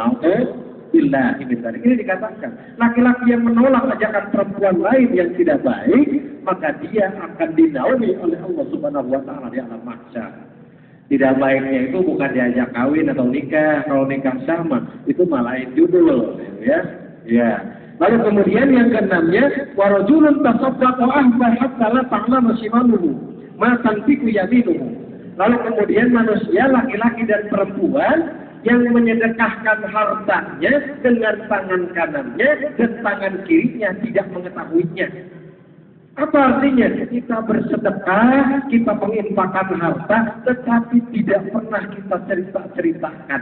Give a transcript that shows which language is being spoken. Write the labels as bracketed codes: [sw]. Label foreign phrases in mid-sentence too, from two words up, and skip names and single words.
[ar] نعوذ بالله من ذلك. [id] Ini dikatakan, laki-laki yang menolak ajakan perempuan lain yang tidak baik, maka dia akan dinaungi oleh Allah [ar] سبحانه وتعالى [id] di alam mahsyar. Tidak baiknya itu bukan diajak kawin atau nikah. Kalau nikah sama, itu malah judul, ya. Ya. Lalu kemudian yang keenamnya, [ar] ورجل تصدق أخبأ حتى لا تعلم شماله ما تنفق يمينه. [id] Lalu kemudian manusia laki-laki dan perempuan yang menyedekahkan hartanya dengan tangan kanannya dan tangan kirinya tidak mengetahuinya. Apa artinya? Kita bersedekah, kita menginfakkan harta, tetapi tidak pernah kita ceritakan.